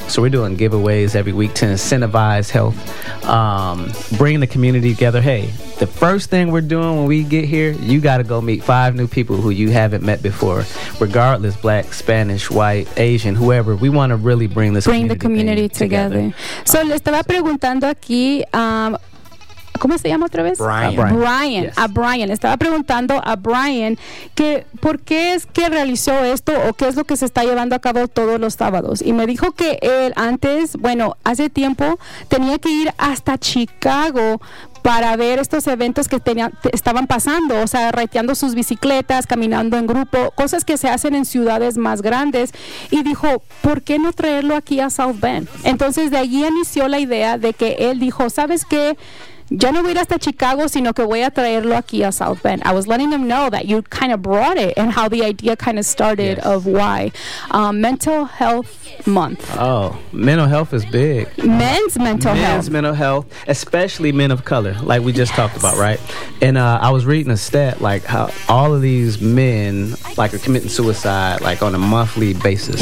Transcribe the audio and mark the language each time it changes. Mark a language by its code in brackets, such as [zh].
[en] So we're doing giveaways every week to incentivize health, bring the community together. Hey, the first thing we're doing when we get here, you got to go meet 5 new people who you haven't met before, regardless, Black, Spanish, white, Asian, whoever. We want to really bring the community together. [es] So le estaba preguntando aquí, ¿cómo se llama otra vez? Brian. [en] Yes. A Brian. [es] Estaba preguntando a Brian que por qué es que realizó esto o qué es lo que se está llevando a cabo todos los sábados. Y me dijo que él antes, bueno, hace tiempo tenía que ir hasta Chicago para ver estos eventos que estaban pasando, o sea, reteando sus bicicletas, caminando en grupo, cosas que se hacen en ciudades más grandes. Y dijo, ¿por qué no traerlo aquí a South Bend? Entonces, de allí inició la idea de que él dijo, ¿sabes qué? Ya no voy a ir hasta Chicago, sino que voy a traerlo aquí a South Bend. [en] I was letting them know that you kind of brought it and how the idea kind of started of why. Mental Health Month. Oh, mental health is big. Men's mental health, especially men of color, like we just talked about, right? And I was reading a stat, like how all of these men, like, are committing suicide, like, on a monthly basis.